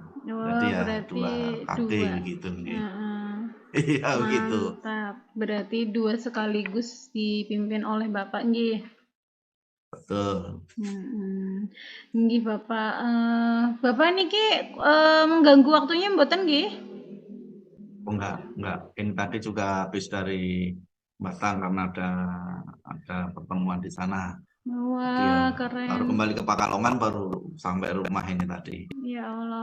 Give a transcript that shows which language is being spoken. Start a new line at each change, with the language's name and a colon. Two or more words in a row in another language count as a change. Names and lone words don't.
Indonesian: Jadi ya berarti 2 KD gitu. Iya begitu. Mantap. Berarti 2 sekaligus dipimpin oleh Bapak nggih. Betul.
Javanese: Nggih Bapak, Bapak niki
Indonesian: mengganggu waktunya
Javanese: mboten nggih?
Indonesian: Oh, enggak. Ini tadi juga habis dari Batam karena ada pertemuan di sana. Jadi ya Wah, baru keren. kembali ke Pekalongan, baru sampai rumah ini tadi. Ya Allah,